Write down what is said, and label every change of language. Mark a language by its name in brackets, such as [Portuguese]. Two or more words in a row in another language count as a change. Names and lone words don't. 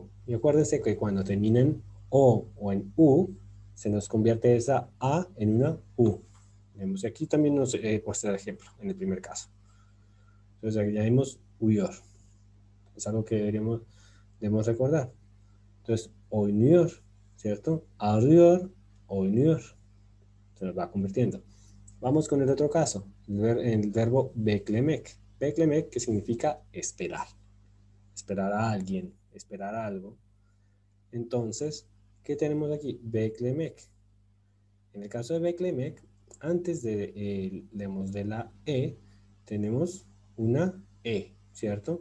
[Spanish] Y acuérdense que cuando termina en o en U, se nos convierte esa A en una U. Aquí también nos muestra el ejemplo en el primer caso. Entonces, aquí ya vimos uyor. Es algo que debemos recordar. Entonces, [Turkish] oynuyor, ¿cierto? Arıyor, oynuyor. [Spanish] Se nos va convirtiendo. Vamos con el otro caso, el verbo beklemek. Beklemek, que significa esperar. Esperar a alguien, esperar a algo. Entonces, ¿qué tenemos aquí? Beklemek. En el caso de beklemek, antes de la E, tenemos una E, ¿cierto?